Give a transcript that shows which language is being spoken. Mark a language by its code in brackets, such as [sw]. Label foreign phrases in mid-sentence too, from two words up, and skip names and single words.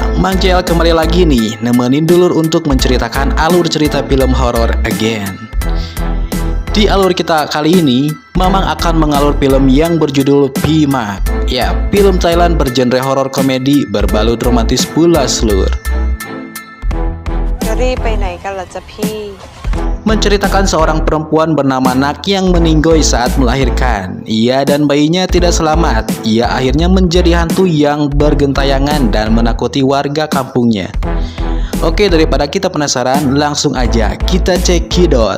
[id] Mang JL kembali lagi nih nemenin dulur untuk menceritakan alur cerita film horor again. Di alur kita kali ini, Mamang akan mengalur film yang berjudul Bima. Ya, film Thailand bergenre horor komedi berbalut romantis pula seluruh. [th] จะรีบไปไหนกันล่ะจ๊ะพี่ [id] Menceritakan seorang perempuan bernama Nak yang meninggoy saat melahirkan. Ia dan bayinya tidak selamat. Ia akhirnya menjadi hantu yang bergentayangan dan menakuti warga kampungnya. Oke, daripada kita penasaran, langsung aja kita cekidot.